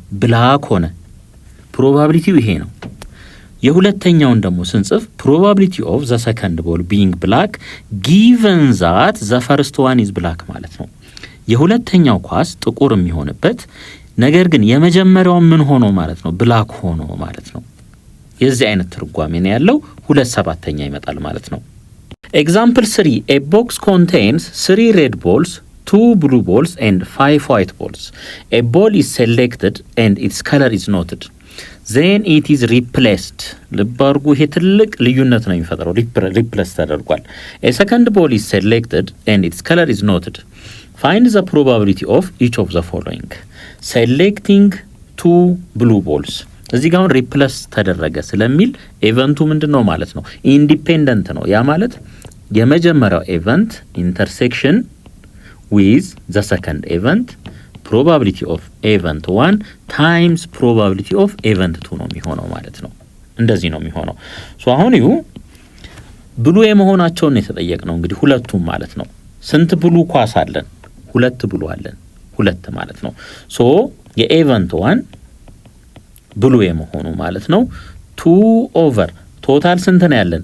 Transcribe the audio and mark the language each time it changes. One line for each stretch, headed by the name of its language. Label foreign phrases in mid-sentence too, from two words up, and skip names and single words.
Amharic: ብላክ ሆነ። ፕሮባቢሊቲው ይሄ ነው። የሁለተኛውን ደግሞ ስንጽፍ
English: probability of the second ball being black given that the first one is black
Amharic: ማለት ነው። የሁለተኛው ኳስ ጥቁር የሚሆንበት ነገር ግን የመጀመሪያው ምን ሆኖ ማለት ነው? ብላክ ሆኖ ማለት ነው። የዚህ አይነት ትርጓሜ ነው ያለው። 2/7 ይመጣል ማለት ነው። ኤግዛምፕል 3
English: a box contains 3 red balls 2 blue balls and 5 white balls. A ball is selected and its color is noted. Then it is replaced.
Amharic: ልባርጉ ይሄ ትልቅ ልዩነት ነው የሚፈጥረው። ሪፕሌስ ተደርጓል።
English: A second ball is selected and its color is noted. Find the probability of each of the following. Selecting 2 blue balls.
Amharic: እዚህ ጋር ሪፕሌስ ተደረገ ስለሚል ኢቨንቱ ምንድነው ማለት ነው? ኢንዲፔንደንት ነው። ያ ማለት የመጀመሪያው
English: event intersection with the second event probability of event 1 times probability of event 2
Amharic: ነው የሚሆነው ማለት ነው። እንደዚህ ነው የሚሆነው። ሶ አሁን ይሁ ብሉ የመሆናቸውን የተጠየቅነው እንግዲህ ሁለቱም ማለት ነው። ስንት ብሉ ኳስ አለን? ሁለት ብሉ አለን። ሁለት ማለት ነው። ሶ የኢቨንት 1 ብሉ የመሆኑ ማለት ነው 2
English: over total
Amharic: ስንት ነው ያለን?